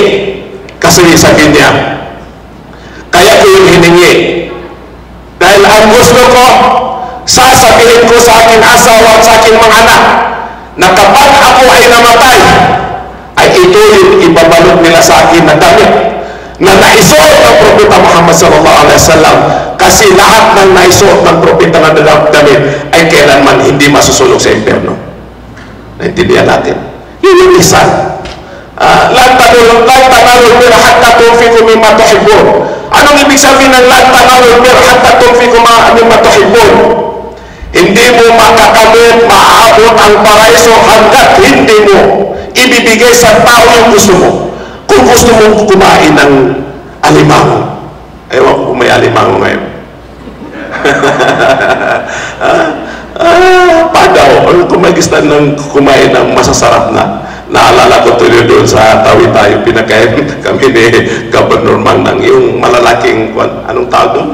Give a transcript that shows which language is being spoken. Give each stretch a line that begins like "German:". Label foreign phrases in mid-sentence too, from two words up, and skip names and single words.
Filipino: Kasi sabi niya, kaya ko yung hiningi. Dahil ang gusto ko, sasabihin ko sa aking asawa at sa aking mga anak na kapag ako ay namatay, ay ito yung ibabalot nila sa akin na damit na naisuot ng Propeta Muhammad
Arabic: صلى الله عليه وسلم,
Filipino: kasi lahat ng naisuot ng Propeta na damit ay kailanman hindi masusulog sa impyerno. Naintindihan natin? Yun yung isa.
Arabic: لن تنالوا البر حتى تنفقوا مما تحبون.
Filipino: Anong ibig sabihin ng
Arabic: لن تنالوا البر حتى تنفقوا مما تحبون?
Filipino: Hindi mo makakamit, maaabot ang paraiso hanggat hindi mo ibibigay sa tao yung gusto mo. Kung gusto mo kumain ng alimango, ewan ko kung may alimango ngayon. Padaw, kung may gusto ng kumain ng masasarap na, naalala ko tuloy doon sa Tawi tayo, pinakain kami ni Governor Mangnang, yung malalaking, anong tawag doon?